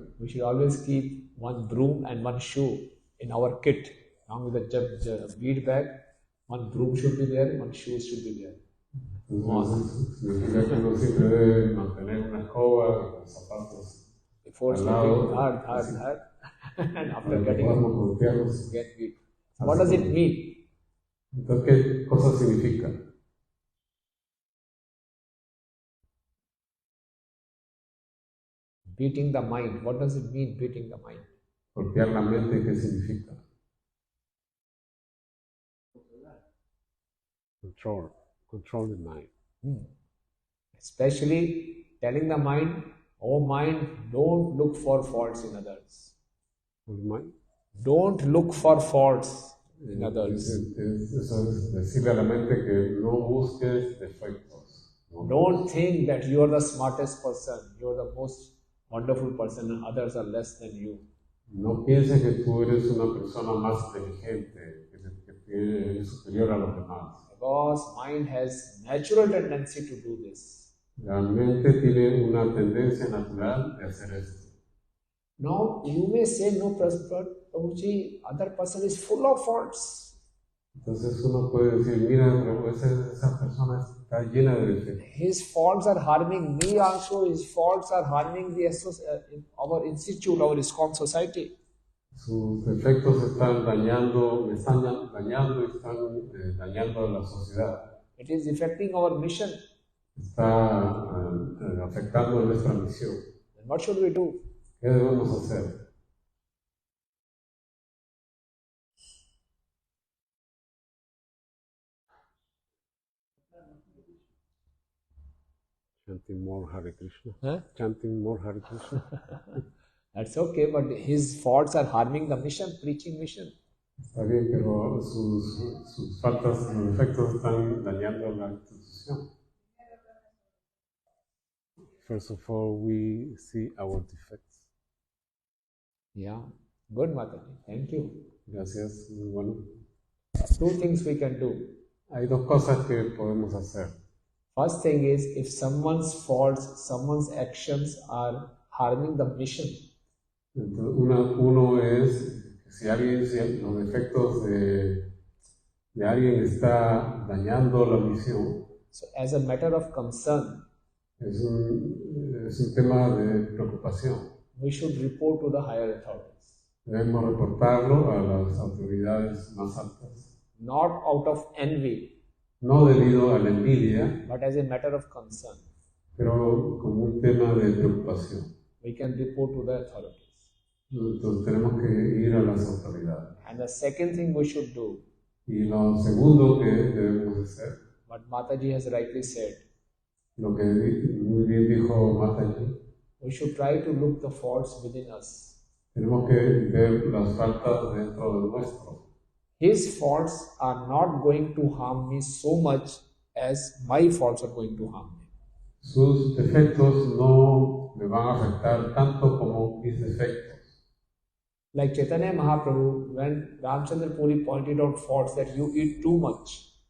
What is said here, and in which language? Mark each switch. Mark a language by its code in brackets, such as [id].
[en] We should always keep one broom and one shoe in our kit. Along with the bead bag, one broom should be there, one shoe should be there. [es] Entonces, significa que uno siempre debe mantener una escoba y los zapatos [en] Before [es] al lado, [en] sleeping, hard, and after [es] para que [en] getting up, [es] podamos golpearlos. [en] get beat. What does it mean? [es] Entonces, ¿qué cosa significa? [en] Beating the mind. What does it mean, beating the mind? [es] Golpear la mente, ¿qué significa? [en] Control the mind. Especially telling the mind, oh mind, don't look for faults in others. Don't look for faults in others. [es] Eso es decirle a la mente que no busques defectos. ¿no? [en] Don't think that you are the smartest person, you are the most wonderful person, and others are less than you. [es] No pienses que tú eres una persona más inteligente, que eres superior a los demás. [en] Because mind has natural tendency to do this. [es] La mente tiene una tendencia natural de hacer esto. [en] Now you may say, no, Prabhuji, other person is full of faults. [es] Entonces uno puede decir, mira, pero esa persona está llena de defectos. [en] His faults are harming me also. His faults are harming our institute, our ISKCON society. [es] Sus defectos están dañando, me están dañando y están dañando a la sociedad. [en] It is affecting our mission. [es] Está afectando nuestra misión. [en] Then what should we do? [es] ¿Qué debemos hacer? [en] Chanting more Hare Krishna. Huh? Chanting more Hare Krishna. That's okay, but his faults are harming the mission, preaching mission. [es] Está bien, pero sus faltas, sus defectos están dañando la institución. [en] First of all, we see our defects. Yeah, good, Mataji. Thank you. [es] Gracias, muy bueno. [en] Two things we can do. [es] Hay dos cosas que podemos hacer. [en] First thing is, if someone's faults, someone's actions are harming the mission, [es] Entonces, uno es si los defectos de alguien está dañando la misión. [en] so as a matter of concern, [es] Es un tema de preocupación. [en] we should report to the higher authorities. [es] Debemos reportarlo a las autoridades más altas. [en] Not out of envy, [es] No debido a la envidia, [en] but as a matter of concern. [es] pero como un tema de preocupación. [en] We can report to the authorities. [es] Entonces tenemos que ir a las autoridades. [en] And the second thing we should do, [es] Y lo segundo que debemos hacer, [en] what Mataji has rightly said, [es] lo que muy bien dijo Mataji, [en] we should try to look the faults within us. [es] tenemos que ver las faltas dentro de nuestro. [en] His faults are not going to harm me so much as my faults are going to harm me. [es] Sus defectos no me van a afectar tanto como mis defectos. [en] Like Chaitanya Mahaprabhu, when Ramchandra Puri pointed out faults that you eat too much.